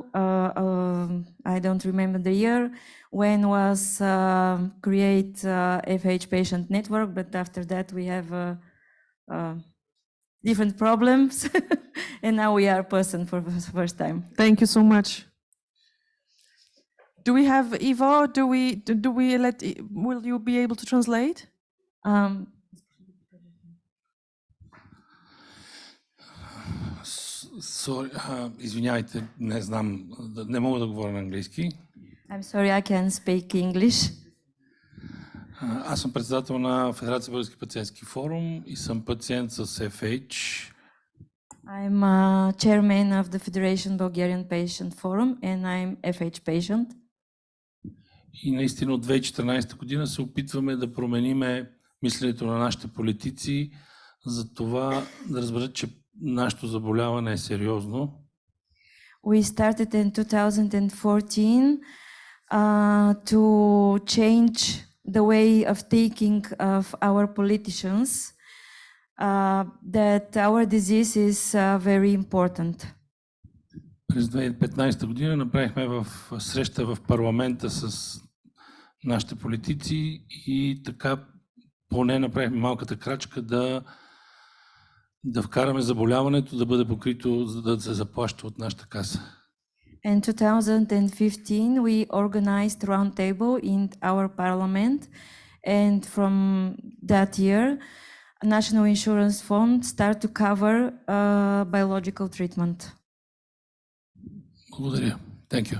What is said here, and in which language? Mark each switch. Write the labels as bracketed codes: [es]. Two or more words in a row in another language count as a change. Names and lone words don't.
[en] I don't remember the year when was create FH patient network, but after that we have different problems, and now we are person for the first time. Thank you so much. Do we have Ivo? Do we let? Will you be able to translate? [bg] Извинявайте, не знам, не мога да говоря на английски. [en] I'm sorry, I can speak English. [bg] Аз съм председател на Федерация Български пациентски форум и съм пациент с FH. [en] I'm chairman of the Federation Bulgarian Patient Forum and I'm FH patient. [bg] И наистина от 2014 година се опитваме да промениме мисленето на нашите политици за това да разберат, че нашето заболяване е сериозно. [en] We started in 2014 to change the way of thinking of our politicians that our disease is very important. [bg] През 2015 година направихме среща в парламента с нашите политици и така поне направихме малката крачка да вкараме заболяването да бъде покрито, за да се заплаща от нашата каса. [en] In 2015, we organized roundtable in our parliament, and from that year, National Insurance Fund started to cover biological treatment. Благодаря. Thank you.